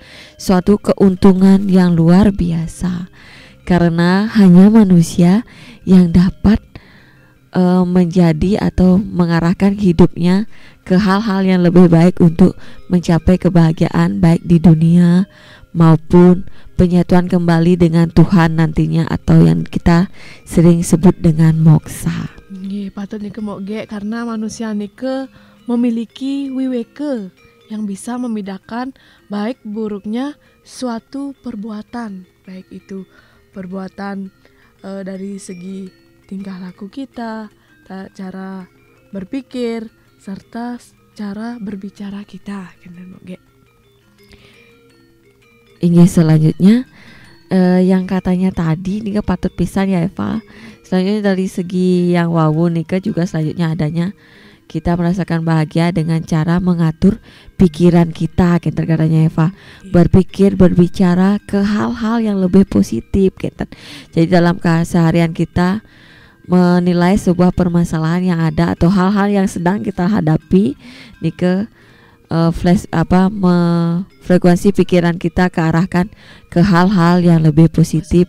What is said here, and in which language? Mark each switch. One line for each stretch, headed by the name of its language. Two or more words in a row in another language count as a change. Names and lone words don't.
Indonesian: suatu keuntungan yang luar biasa, karena hanya manusia yang dapat menjadi atau mengarahkan hidupnya ke hal-hal yang lebih baik untuk mencapai kebahagiaan baik di dunia maupun penyatuan kembali dengan Tuhan nantinya atau yang kita sering sebut dengan moksa.
Balinese: Nggih, patut nike moge
Indonesian: karena manusia nike memiliki wiweke yang bisa membedakan baik buruknya suatu perbuatan, baik itu perbuatan dari segi tingkah laku kita, cara berpikir, serta cara berbicara kita. Ini selanjutnya yang katanya tadi nih
Balinese: patut pisan
Indonesian: ya Eva. Selanjutnya dari segi yang wawu nih juga selanjutnya adanya kita merasakan bahagia dengan cara mengatur pikiran kita, gitu katanya Eva. Berpikir, berbicara ke hal-hal yang lebih positif, gitu. Jadi dalam keseharian kita menilai sebuah permasalahan yang ada atau hal-hal yang sedang kita hadapi, nih frekuensi pikiran kita kearahkan ke hal-hal yang lebih positif.